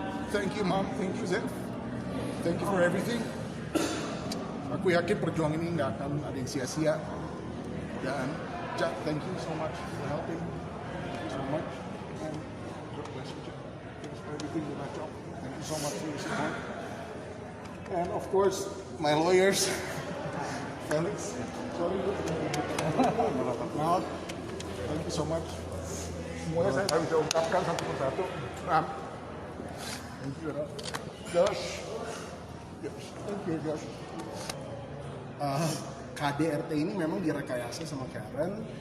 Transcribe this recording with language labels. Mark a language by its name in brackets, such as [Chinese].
[English] Thank you mom, thank you Zev, thank you for everything. [Indonesian] Aku yakin perjuangan ini nggak akan ada yang sia-sia. [English] Dan Jack, thank you so much for helping. Thank you so much. And God bless you, Jack. Thanks for everything you got, Jack. Thank you so much for your support. And of course, my lawyers, Felix. Sorry, Maaf. Thank you so much. [Indonesian] Semuanya saya bisa ungkapkan satu persatu. [English] Ram. Thank you, Josh. Thank you, Josh. [Indonesian] KDRT ini memang direkayasa sama Karen.